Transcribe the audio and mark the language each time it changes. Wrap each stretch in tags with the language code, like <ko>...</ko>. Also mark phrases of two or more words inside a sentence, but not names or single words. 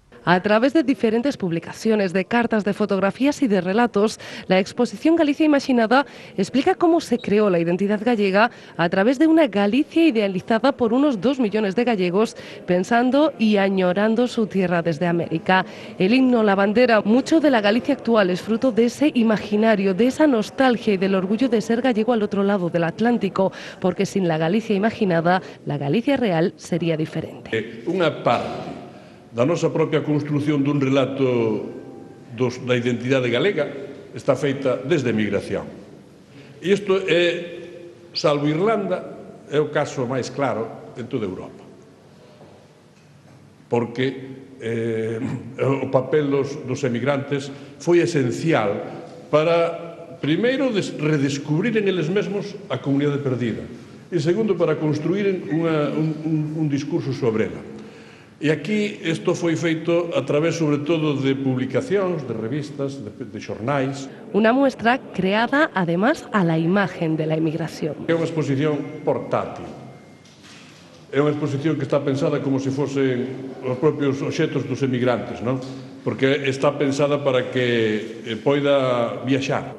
<es>A través de diferentes publicaciones, de cartas, de fotografías y de relatos, la exposición Galicia Imaginada explica cómo se creó la identidad gallega a través de una Galicia idealizada por unos 2 millones de gallegos, pensando y añorando su tierra desde América. El himno, la bandera, mucho de la Galicia actual es fruto de ese imaginario, de esa nostalgia y del orgullo de ser gallego al otro lado del Atlántico, porque sin la Galicia imaginada, la Galicia real sería diferente.</es> <gl>Unha parte da nosa propia construción dun relato da identidade galega está feita desde a emigración. E isto é, salvo Irlanda, é o caso máis claro en toda Europa. Porque o papel dos emigrantes foi esencial para, primeiro, redescubriren eles mesmos a comunidade perdida e, segundo, para construíren un discurso sobre ela. E aquí isto foi feito a través, sobre todo, de publicacións, de revistas, de xornais.</gl> <es>Una muestra creada, además, a la imagen de la emigración.</es> <gl>É unha exposición portátil. É unha exposición que está pensada como se fosen os propios obxetos dos emigrantes, non? Porque está pensada para que poida viaxar.</gl>